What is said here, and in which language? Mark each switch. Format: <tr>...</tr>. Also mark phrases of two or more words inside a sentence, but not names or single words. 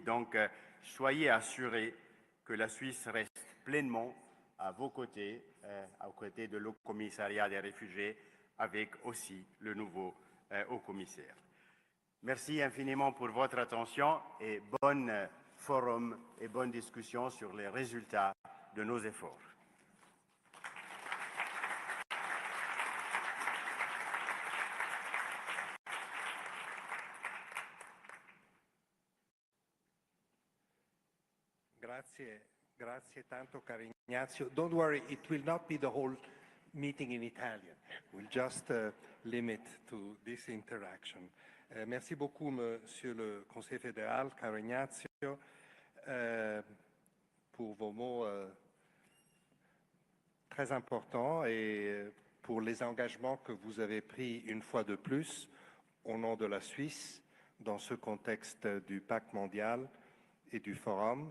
<fr>Donc, soyez assurés que la Suisse reste pleinement à vos côtés, aux côtés de l'Haut Commissariat des réfugiés, avec aussi le nouveau Haut Commissaire. Merci infiniment pour votre attention et bon forum et bonne discussion sur les résultats de nos efforts.</fr> <it>Grazie tanto, caro Ignazio.</it> <en>Don't worry, it will not be the whole meeting in Italian. We'll just limit to this interaction.</en> <fr>Merci beaucoup, Monsieur le Conseil fédéral, caro Ignazio, pour vos mots très importants et pour les engagements que vous avez pris une fois de plus au nom de la Suisse dans ce contexte du pacte mondial et du forum.</fr>